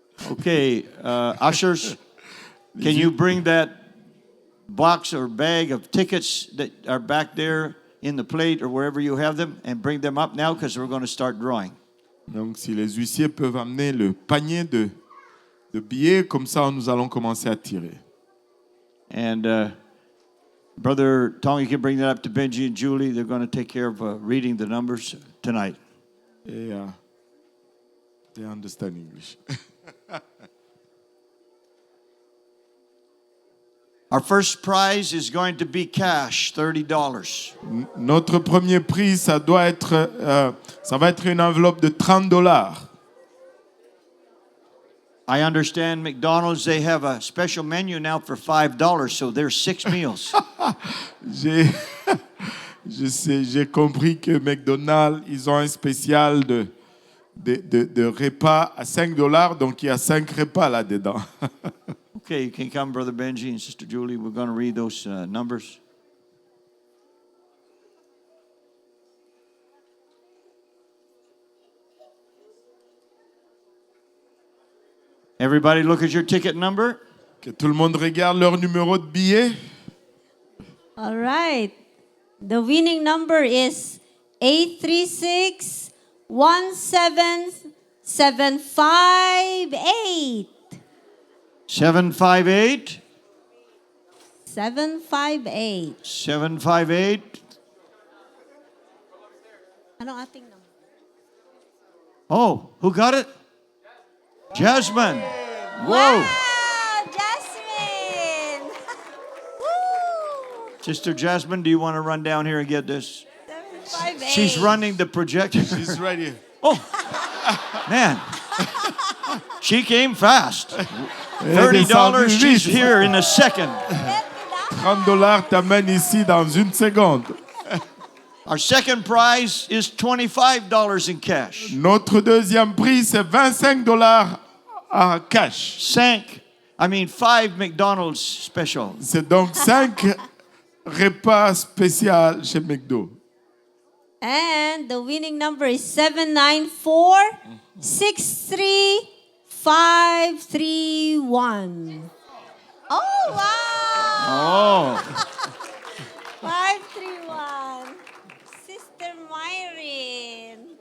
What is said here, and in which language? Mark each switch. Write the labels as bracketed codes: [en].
[en] Okay, ushers, can you bring that box or bag of tickets that are back there in the plate or wherever you have them and bring them up now because we're going to start drawing. [fr] Donc, si les huissiers peuvent amener le panier de billets, comme ça, nous allons commencer à tirer. [en] And Brother Tong, you can bring that up to Benji and Julie. They're going to take care of reading the numbers tonight. Et they understand English. Our first prize is going to be cash, $30. [fr] Notre premier prix, ça va être une enveloppe de $30. [en] I understand McDonald's, they have a special menu now for $5, so there's 6 meals. [fr] J'ai compris que McDonald's, ils ont un spécial de repas à $5, donc il y a 5 repas là-dedans. [en] Okay, you can come, Brother Benji and Sister Julie. We're going to read those numbers. Everybody look at your ticket number. [fr] Que tout le monde regarde leur numéro de billet. [en] All right. The winning number is 836-17758. 758. 758. 758. [tl] Anong ating number? [en] Oh, who got it? Jasmine. Whoa. Wow, Jasmine. Woo! Sister Jasmine, do you want to run down here and get this? 758. She's running the projector. She's ready. Oh, man. She came fast. $30, she's here in a second. [fr] $30 t'amène ici dans une seconde. [en] Our second prize is $25 in cash. [fr] Notre deuxième prix, c'est $25 à cash. [en] 5 McDonald's special. [fr] C'est donc 5 repas spéciaux chez McDo. [en] And the winning number is 794-63531. Oh, wow. Oh, 531. Sister Myrin.